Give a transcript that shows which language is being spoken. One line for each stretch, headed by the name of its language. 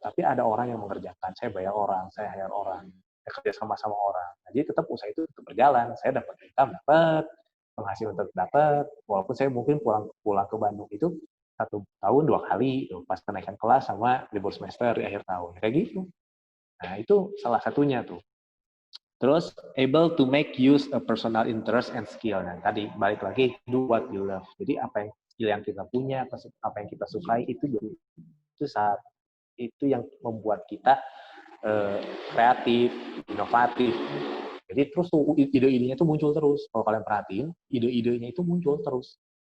Indonesian: Tapi ada orang yang mengerjakan, saya bayar orang, saya hire orang, saya kerja sama orang. Nah, jadi tetap usaha itu tetap berjalan, saya dapat income, dapat penghasilan tetap dapat, walaupun saya mungkin pulang ke Bandung itu 1 tahun 2 kali, pas kenaikan kelas sama libur semester di akhir tahun, kayak gitu. Nah itu salah satunya tuh. Terus
English: able to make use a personal interest and skill.
Indonesian: Nah tadi balik lagi,
English: do what you love.
Indonesian: Jadi apa yang skill yang kita punya, apa yang kita sukai itu jadi itu yang membuat kita kreatif, inovatif. Jadi terus tuh ide-idenya tuh muncul terus. Kalau kalian perhatiin, ide-idenya itu muncul terus.